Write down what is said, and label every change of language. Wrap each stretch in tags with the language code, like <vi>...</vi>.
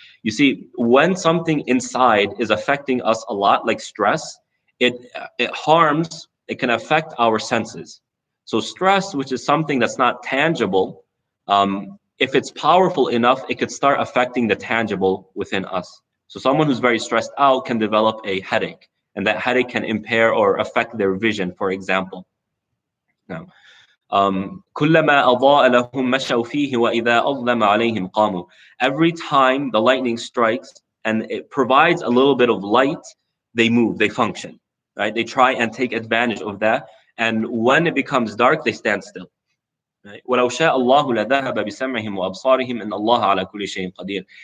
<en>You see, when something inside is affecting us a lot, like stress, it harms, it can affect our senses. So stress, which is something that's not tangible, if it's powerful enough, it could start affecting the tangible within us. So someone who's very stressed out can develop a headache, and that headache can impair or affect their vision, for example.</en> <ar>Now, كلما أضاء لهم مشوا فيه وإذا أظلم عليهم قاموا.</ar> <en>Every time the lightning strikes and it provides a little bit of light, they move, they function, right? They try and take advantage of that, and when it becomes dark, they stand still.</en> <ar>Right? وَلَوْ شَاءَ اللَّهُ لَذَهَبَ بِسَمْعِهِمْ وَأَبْصَارِهِمْ إِنَّ اللَّهَ عَلَى كُلِّ شَيْءٍ قَدِيرٌ.</ar>